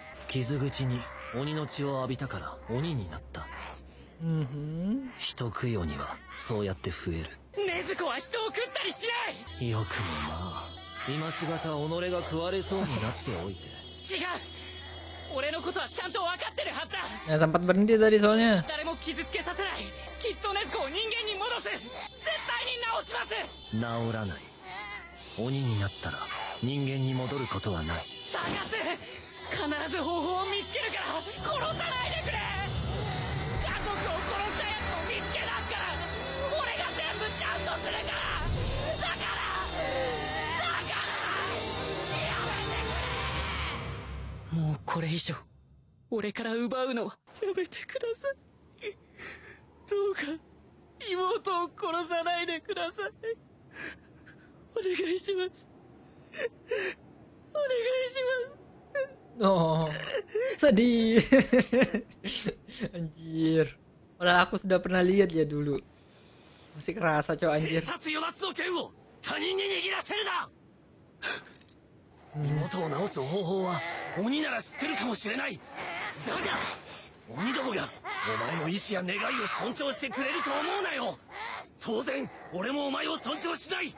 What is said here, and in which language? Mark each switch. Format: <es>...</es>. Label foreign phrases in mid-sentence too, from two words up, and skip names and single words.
<ja>傷口に鬼の血を浴びたから鬼になった。人食い鬼はそうやって増える。禰豆子は人を食ったりしない。よくもまあ、今しがた己が食われそうになっておいて。違う。俺のことはちゃんと分かってるはずだ。</ja> <id>Nah, sempat berhenti tadi soalnya.</id> <ja>誰も傷つけさせない。きっと禰豆子を人間に戻す。絶対に直します。治らない。鬼になったら人間に戻ることはない。探す。必ず方法を見つけるから殺さないでくれ。家族を殺したやつを見つけ出すから俺が全部ちゃんとするから。だからやめてくれ。もうこれ以上俺から奪うのはやめてください。どうか妹を殺さないでください。お願いします。お願いします。</ja> <id>Oh, sedih. Anjir. Padahal aku sudah pernah lihat ya dulu. Masih kerasa cowok anjir.</id> <ja>殺与奪の剣を他人に握らせるな。妹を治す方法は鬼なら知ってるかもしれない。だが鬼どもがお前の意志や願いを尊重してくれると思うなよ。当然俺もお前を尊重しない。</ja>